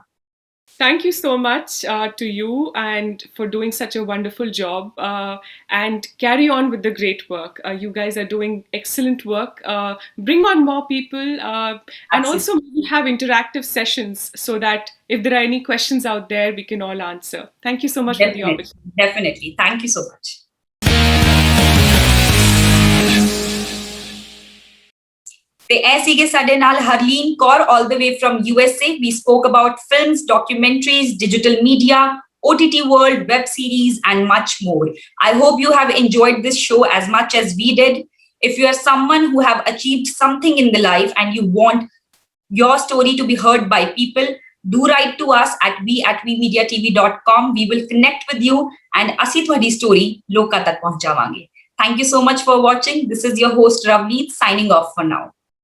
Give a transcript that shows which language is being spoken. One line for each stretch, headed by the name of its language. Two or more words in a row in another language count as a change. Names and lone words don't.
English: Thank you so much to you and for doing such a wonderful job, and carry on with the great work. You guys are doing excellent work. Bring on more people, and Absolutely. also maybe have interactive sessions so that if there are any questions out there, we can all answer. Thank you so much for the Definitely. opportunity. Definitely. Thank you so much.
Punjabi: ਤੇ ਇਹ ਸੀਗੇ ਸਾਡੇ ਨਾਲ ਹਰਲੀਨ ਕੌਰ
English: all the way from USA. We spoke about films, documentaries, digital media, OTT world, web series, and much more. I hope you have enjoyed this show as much as we did. If you are someone who have achieved something in the life and you want your story to be heard by people, do write to us at viimediatv.com. We will connect with you and
Punjabi: ਅਸੀਂ ਤੁਹਾਡੀ
English: story
Punjabi: ਲੋਕਾਂ ਤੱਕ ਪਹੁੰਚਾਵਾਂਗੇ.
English: Thank you so much for watching. This is your host Ravneet signing off for now.